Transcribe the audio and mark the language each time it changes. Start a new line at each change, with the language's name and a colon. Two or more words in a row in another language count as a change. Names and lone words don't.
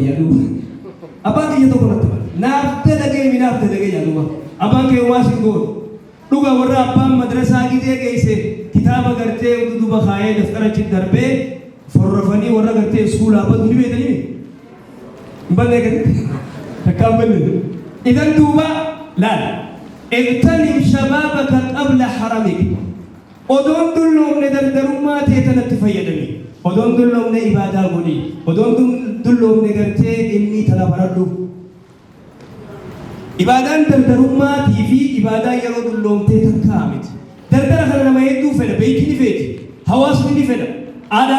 Oromo: jedhu abbaan kiyya tokko natti tabate naaf dalagee jedhu abbaan kiyya waa sin goon dhuga warra abbaan madrasaa gidee geesse kitaaba gartee duduba kaayee daftarachi darbee forrofanii warra gartee iskuulaa badu ni beekanii ballee gadi takkaan ballee idan duuba laal
Arabic: اغتنم شبابك قبل حرمك
Oromo: odon dulloomne dardarummaa teetanatti fayyadami odon dulloomne ibaadaa godhi odon dulloomne gartee ilmii tana baradhu ibaadaan dardarummaatii fi ibaadaa yeroo dulloomtee takkaa miti dardara kana nama hedduu fedha beekni ni feeti hawaasni ni fedha aadaa